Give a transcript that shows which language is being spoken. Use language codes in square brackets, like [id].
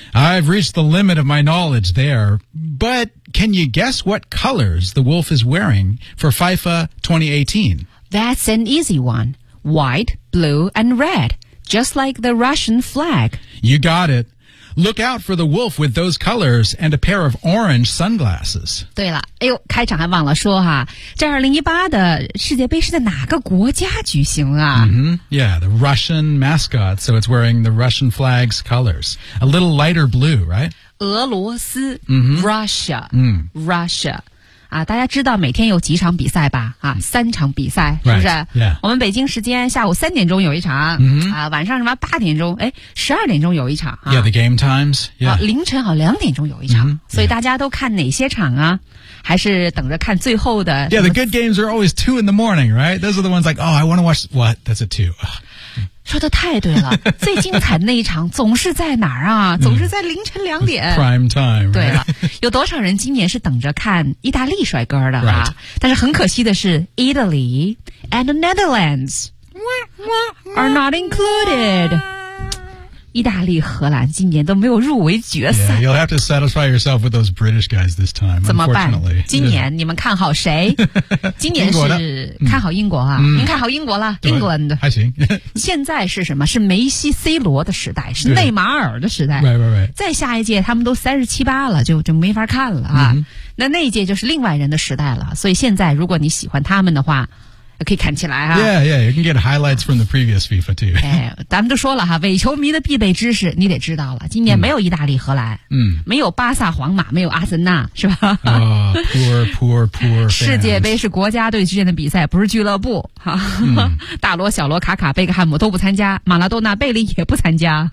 [en] I've reached the limit of my knowledge there. But can you guess what colors the wolf is wearing for FIFA 2018? That's an easy one. White, blue, and red, just like the Russian flag. You got it. Look out for the wolf with those colors and a pair of orange sunglasses. [zh] 对了，哎呦，开场还忘了说哈，这2018的世界杯是在哪个国家举行啊？ Mm-hmm. [en] Yeah, the Russian mascot, so it's wearing the Russian flag's colors. A little lighter blue, right? [zh] 俄罗斯、mm-hmm. Russia,、mm. Russia. 啊，大家知道每天有几场比赛吧？啊，三场比赛是不是？ [en] Right. Yeah. [zh] 我们北京时间下午3点钟有一场， mm-hmm. 啊，晚上什么8点钟？哎，12点钟有一场。啊、 [en] yeah, the game times. Yeah. [zh] 啊，凌晨好2点钟有一场。 Mm-hmm. 所以大家都看哪些场啊？还是等着看最后的 [en] ？Yeah, the good games are always 2 in the morning, right? Those are the ones like, oh, I want to watch what? That's a 2. [zh] 说的太对了，最精彩的那一场总是在哪儿啊？总是在凌晨2点。 [en] It's、prime time、right?。 [zh] 对了。有多少人今年是等着看意大利帅哥的啊、 [en] right. [zh] 但是很可惜的是 [en] Italy and the Netherlands are not included. [zh] 意大利荷兰今年都没有入围决赛。 [en] Yeah, you'll have to satisfy yourself with those British guys this time, [zh] 怎么办今年你们看好谁今年是看好英国啊、嗯、您看好英国了 England。还行。现在是什么是梅西 C 罗的时代是内马尔的时代。 [en] 对 right, right, right. [zh] 再下一届他们都37、8了就没法看了啊。 Mm-hmm. 那一届就是另外人的时代了所以现在如果你喜欢他们的话可以看起来啊 [en] Yeah, yeah, you can get highlights from the previous FIFA too. [zh] 哎，咱们都说了哈，伪球迷的必备知识你得知道了。今年没有意大利荷兰，嗯、mm. ，没有巴萨皇马，没有阿森纳，是吧？啊、 [en] poor fans. [zh] 世界杯是国家队之间的比赛，不是俱乐部哈。大罗、小罗、卡卡、贝克汉姆都不参加，马拉多纳、贝利也不参加。